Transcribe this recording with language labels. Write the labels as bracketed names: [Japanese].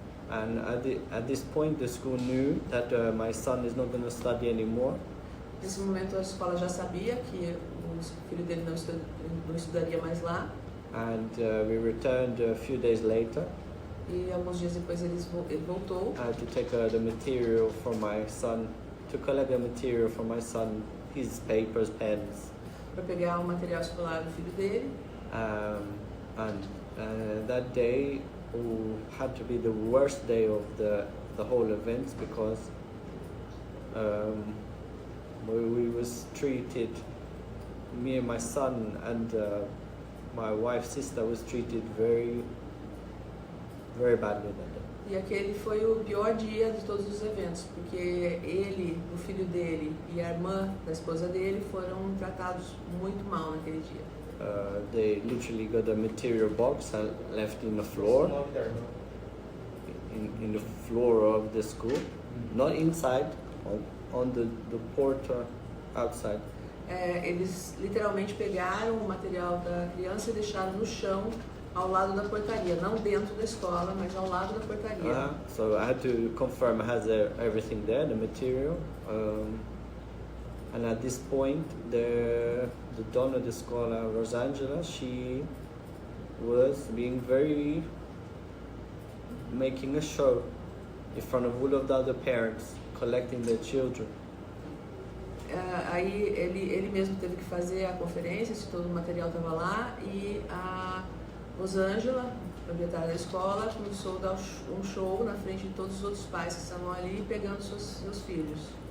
[English] And at this point, the school knew that my son is not going to study anymore. [Portuguese] Nesse momento a escola já sabia que o filho dele não estudaria mais lá. [English] And we returned a few days later. [Portuguese] E alguns dias depois ele voltou. [English] I had to take the material for my son, to collect the material for my son, his papers, pens. [Portuguese] Para pegar o material escolar do filho dele. [English] And that day had to be the worst day of the whole event, because we was treated, me and my son and my wife's sister was treated very, very badly that day. [Portuguese] E aquele foi o pior dia de todos os eventos, porque ele, o filho dele e a irmã da esposa dele foram tratados muito mal naquele dia. [English] they literally got a material box and left in the floor, [Portuguese] O nome da irmã. [English] in the floor of the school, not inside, on the porta outside. [Portuguese] Eles literalmente pegaram o material da criança e deixaram no chão ao lado da portaria, não dentro da escola, mas ao lado da portaria. [English] So I had to confirm has everything there, the material. And at this point, the [Portuguese] donna da escola, [English] Rosangela, she was making a show in front of all of the other parents, collecting their children. [Portuguese] Aí ele mesmo teve que fazer a conferência, se todo o material estava lá, e a Rosângela, proprietária da escola, começou a dar um show na frente de todos os outros pais que estavam ali pegando seus filhos.